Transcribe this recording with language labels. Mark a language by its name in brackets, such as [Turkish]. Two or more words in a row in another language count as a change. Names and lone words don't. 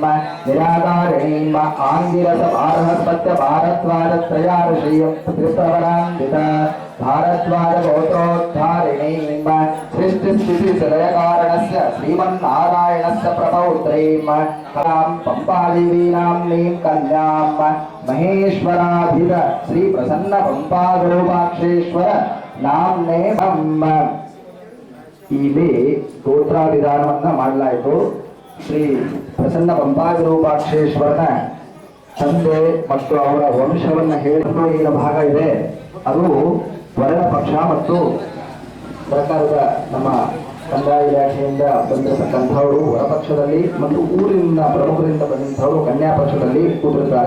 [Sanskrit] निराकारिणीं आंगिरस भारहस्पत्य भारद्वाजत्रयार्षीयं त्रिप्रवरान्वित भारद्वाज गोत्रोद्धारिणीं सृष्टिस्थितिसलयकारणस्य श्रीमन्नारायणस्य प्रपौत्रीं कलां पंपादेवीनाम्नीं कन्यां महेश्वराधिप श्रीप्रसन्न पंपागोपाक्षेश्वर नाम्ने [Kannada] ಇಲ್ಲಿ ಸ್ತೋತ್ರ ವಿಧಾನವನ್ನ ಮಾಡಲಾಯಿತು. ಶ್ರೀ ಪ್ರಸನ್ನ ಪಂಪಾಗರೂಪಾಕ್ಷೇಶ್ವರನ ತಂದೆ ಮತ್ತು ಅವರ ವಂಶವನ್ನ ಹೇಳಿದ ಭಾಗ ಇದೆ. ಅದು ವರಣ ಪಕ್ಷ ಮತ್ತು ಸರ್ಕಾರದ ನಮ್ಮ ಕಂದಾಯ ಇಲಾಖೆಯಿಂದ ಬಂದಿರತಕ್ಕಂಥವರು ಹೊರಪಕ್ಷದಲ್ಲಿ ಮತ್ತು ಊರಿನ ಪ್ರಮುಖರಿಂದ ಬಂದಂಥವರು ಕನ್ಯಾ ಪಕ್ಷದಲ್ಲಿ ಕೂತಿರ್ತಾರೆ.